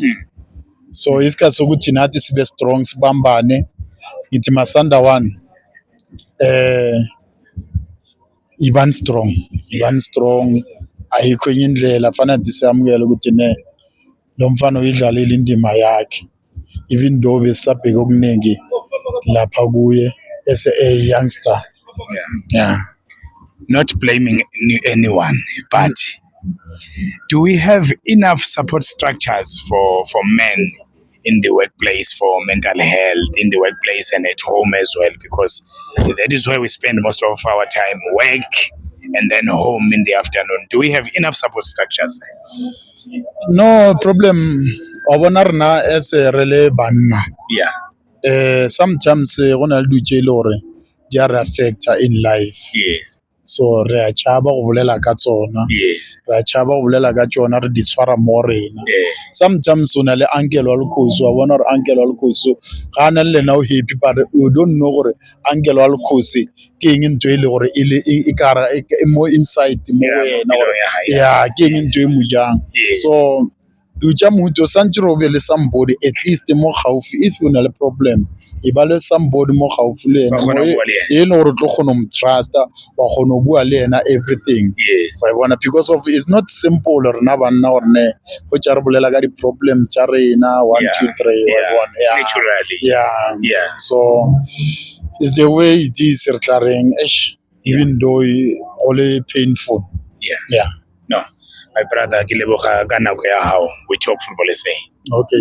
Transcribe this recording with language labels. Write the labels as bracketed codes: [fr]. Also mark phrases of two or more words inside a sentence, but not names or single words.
[zu] So isikhathi sokuthi nathi sibe strong sibambane ngithi Masandawana iban strong ayikho enye indlela fanele siyamukela ukuthi lo mfana uyidlalela indima yakhe [en] even though [zu] besabheke okuningi lapha kuye [en] as a youngster. Yeah. Not blaming anyone, but do we have enough support structures for men in the workplace, for mental health in the workplace and at home as well? Because that is where we spend most of our time, work and then home in the afternoon. Do we have enough support structures there? No problem. [nso] Wabona rena as rele banna. [en] Yeah. [nso] Sometimes gona le dutse le gore di are affecta [en] in life. Yes. [nso] so re a tšhaba go bolela ka tsona, [en] yes, [nso] re a tšhaba go bolela ka tsona, re di tshwara mo rena. Sometimes o na le uncle wa lekgosi, wa bona gore uncle wa lekgosi ga a na le lena o [en] happy, but you don't know [nso] gore uncle wa lekgosi ke eng ntho e le gore e kara mo inside mo go yena gore ya ke eng ntho e mo jang. So do tša motho santse re o be le somebody [en] at least [nso] mo gaufi, if o na le problem e ba le somebody mo gaufi le ena e le gore o tlo kgona mo trusta, wa kgona go bua le ena everything. Wa bona, [en] because of it's not simple [nso] rena banna gore ne go tša re bolela ka di-problem tša rena 1 2 3 wa bona. [en] Yeah, so it's the way it is, [nso] re tla reng [en] even though [nso] go le painful. [en] No, my brother, [nso] ke leboga ka nako ya hao with Talk Football SA. [en] Okay.